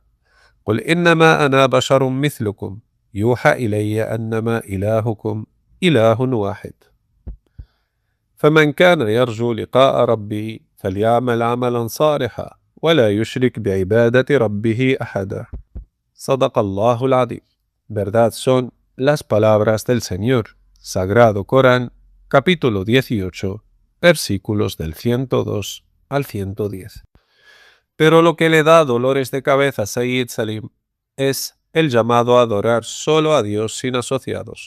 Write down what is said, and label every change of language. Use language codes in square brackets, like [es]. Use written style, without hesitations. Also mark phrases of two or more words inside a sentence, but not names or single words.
[ar] قل إنما أنا بشر مثلكم يوحى إلي أنما إلهكم إله واحد. فمن كان يرجو لقاء ربه فليعمل عملا صالحا ولا يشرك بعبادة ربه أحدا. صدق الله العظيم. [es] Verdad son las palabras del Señor. Sagrado Corán, capítulo 18, versículos del 102 al 110. Pero lo que le da dolores de cabeza a Sayyid Salim es el llamado a adorar solo a Dios sin asociados.